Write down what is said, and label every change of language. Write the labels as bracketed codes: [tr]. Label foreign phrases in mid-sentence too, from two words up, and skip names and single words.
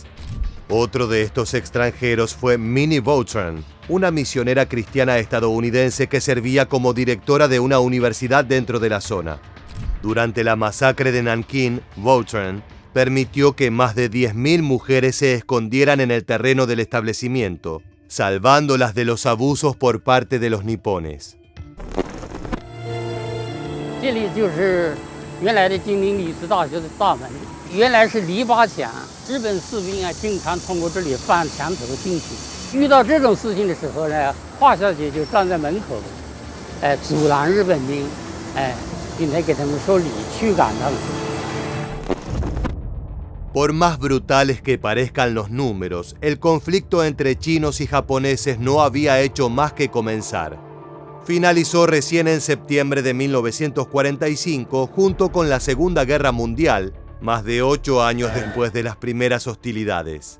[es] Otro de estos extranjeros fue Minnie Vautrin, una misionera cristiana estadounidense que servía como directora de una universidad dentro de la zona. Durante la masacre de Nankín, Vautrin permitió que más de 10.000 mujeres se escondieran en el terreno del establecimiento, salvándolas de los abusos por parte de los nipones. [zh] 这里就是原来的金陵历史大学的大门。原来是篱笆墙，日本士兵啊经常通过这里翻墙头进去。遇到这种事情的时候呢，华小姐就站在门口，阻拦日本兵，并且给他们说理，驱赶他们。 [es] Por más brutales que parezcan los números, el conflicto entre chinos y japoneses no había hecho más que comenzar. Finalizó recién en septiembre de 1945 junto con la Segunda Guerra Mundial, más de 8 años después de las primeras hostilidades.